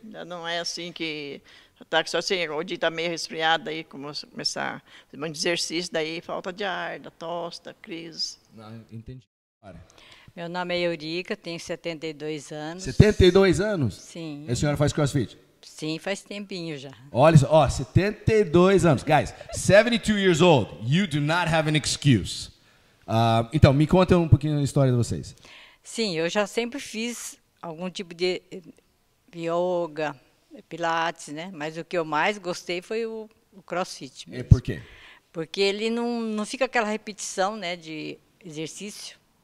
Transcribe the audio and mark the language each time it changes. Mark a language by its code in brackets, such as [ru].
[pt] Não é assim que ataca só assim, o dia está meio resfriado, aí começar a fazer muito exercício, daí falta de ar, da tosse, da crise. Entendi. Meu nome é Eurica, tenho 72 anos. 72 anos? Sim. E a senhora faz CrossFit? Sim, faz tempinho já. Olha só, 72 anos. [en] Guys, 72 years old, you do not have an excuse. [pt] Então, me conta um pouquinho a história de vocês. Sim, eu já sempre fiz algum tipo de yoga, pilates, né? Mas o que eu mais gostei foi o CrossFit mesmo. E por quê? Porque ele não fica aquela repetição, né, de exercício.